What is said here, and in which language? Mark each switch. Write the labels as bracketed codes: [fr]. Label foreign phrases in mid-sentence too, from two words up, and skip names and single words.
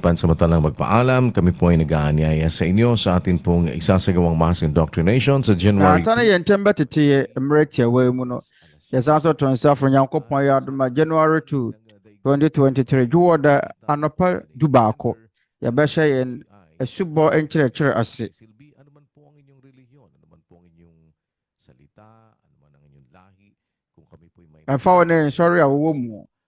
[tl] pansamantalang magpaalam, kami po ay nag-aanyaya sa inyo sa atin pong isasagawang mass indoctrination sa January [ak] Sana yɛn ntɛm bɛtete mmerɛ tiawa mu no. Yɛsan so to nsa for Nyankopɔn yɛ adom a January 2, 2023 dwuwɔda anɔpa dubaako. Yɛbɛhyɛ yɛn asubɔ nkyerɛkyerɛ ase. Ɛfa wɔ ne nsɔre a wɔwɔ mu.